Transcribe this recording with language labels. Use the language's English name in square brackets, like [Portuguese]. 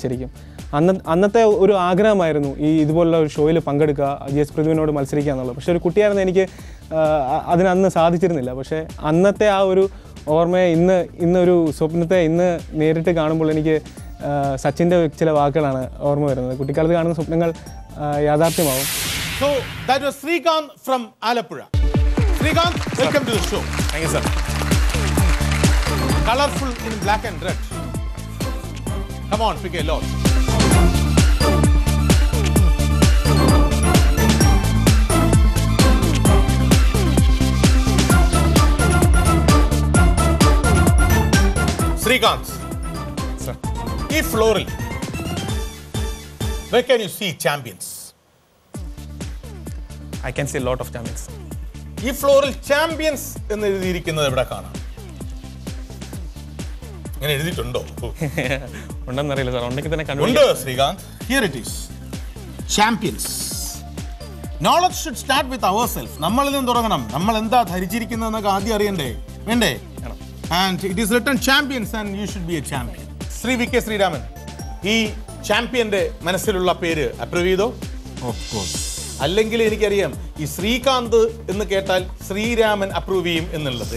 [Malayalam] ശരിക്കും അന്നത്തെ ഒരു ആഗ്രഹമായിരുന്നു ഇതുപോലുള്ള ഒരു ഷോയിൽ പങ്കെടുക്കുക, GS പ്രദീപിനോട് മത്സരിക്കുക എന്നുള്ളത്. പക്ഷേ ഒരു കുട്ടിയായിരുന്നു, എനിക്ക് അതിനന്ന് സാധിച്ചിരുന്നില്ല. പക്ഷേ അന്നത്തെ ആ ഒരു ഓർമ്മയെ ഇന്നൊരു സ്വപ്നത്തെ നേരിട്ട് കാണുമ്പോൾ എനിക്ക് സച്ചിൻ്റെ ചില വാക്കുകളാണ് ഓർമ്മ വരുന്നത്. കുട്ടിക്കാലത്ത് കാണുന്ന സ്വപ്നങ്ങൾ യാഥാർത്ഥ്യമാവും. [English] So that was Srikanth from Alappuzha. Srikanth, welcome to the show. Thank you, sir. Colorful in black and red. Come on, pick a lot. Srikanth, Sir. [Malayalam] ഈ ഫ്ലോറിൽ [English] where can you see champions? I can see a lot of champions. [Malayalam] ഈ ഫ്ലോറിൽ champions എന്ന് എഴുതിയിരിക്കുന്നത് എവിടെ കാണാം? ഇങ്ങനെ എഴുതിയിട്ടുണ്ടോ? ഉണ്ടെന്നറിയില്ല sir, ഉണ്ടെങ്കിൽ തന്നെ ഉണ്ട് [English] Srikanth. Here it is. Champions. Knowledge should start with ourselves. [Malayalam] നമ്മളിൽ നിന്ന് തുടങ്ങണം. നമ്മൾ എന്താ ധരിച്ചിരിക്കുന്നതെന്നൊക്കെ ആദ്യം അറിയണ്ടേ? വേണ്ടേ? [English] And it is written champions and you should be a champion. [Malayalam] Shri V K Sreeraman, ഈ ചാമ്പ്യന്റെ മനസ്സിലുള്ള പേര് അപ്രൂവ് ചെയ്തോ? [English] Of course. [Malayalam] അല്ലെങ്കിൽ എനിക്കറിയാം ഈ ശ്രീകാന്ത് എന്ന് കേട്ടാൽ ശ്രീരാമൻ അപ്രൂവ് ചെയ്യും എന്നുള്ളത്.